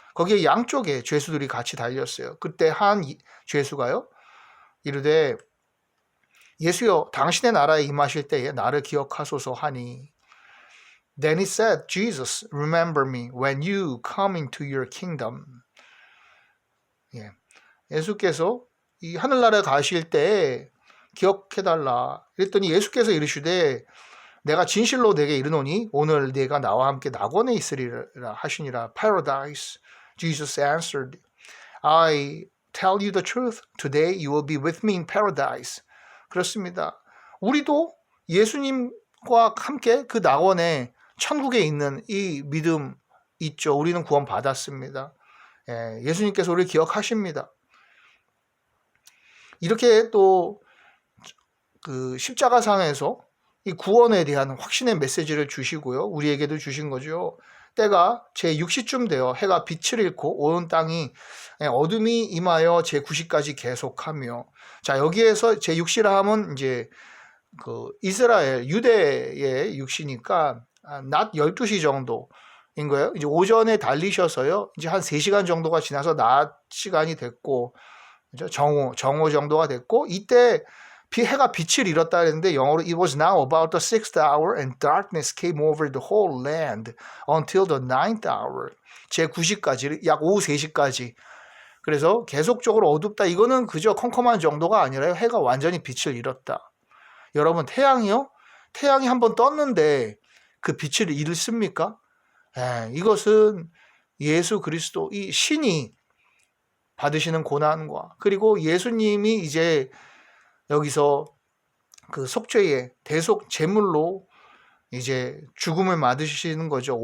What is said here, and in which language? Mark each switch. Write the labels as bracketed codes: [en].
[ko] 거기에 양쪽에 죄수들이 같이 달렸어요. 그때 한 죄수가요, 이르되 예수여, 당신의 나라에 임하실 때에 나를 기억하소서 하니, [en] Then he said, Jesus, remember me when you come into your kingdom. [ko] 예수께서 이 하늘나라에 가실 때 기억해달라. 그랬더니 예수께서 이르시되 내가 진실로 내게 이르노니 오늘 내가 나와 함께 낙원에 있으리라 하시니라. [en] Paradise. Jesus answered, I tell you the truth. Today you will be with me in paradise. [ko] 그렇습니다. 우리도 예수님과 함께 그 낙원에 천국에 있는 이 믿음 있죠. 우리는 구원 받았습니다. 예수님께서 우리를 기억하십니다. 이렇게 또 그 십자가상에서 이 구원에 대한 확신의 메시지를 주시고요. 우리에게도 주신 거죠. 때가 제6시쯤 되어 해가 빛을 잃고 온 땅이 어둠이 임하여 제9시까지 계속하며, 자, 여기에서 제6시라 하면 이제 그 이스라엘 유대의 6시니까 낮 12시 정도인 거예요. 이제 오전에 달리셔서요. 이제 한 3시간 정도가 지나서 낮 시간이 됐고, 그죠? 정오 정도가 됐고, 이때 해가 빛을 잃었다 했는데 영어로 [en] It was now about the 6th hour and darkness came over the whole land until the 9th hour. [ko] 제9시까지, 약 오후 3시까지. 그래서 계속적으로 어둡다. 이거는 그저 컴컴한 정도가 아니라요. 해가 완전히 빛을 잃었다. 여러분, 태양이요? 태양이 한번 떴는데 그 빛을 잃습니까? 이것은 예수 그리스도, 이 신이 받으시는 고난과, 그리고 예수님이 이제 여기서 그 속죄의 대속 제물로 이제 죽음을 맞으시는 거죠.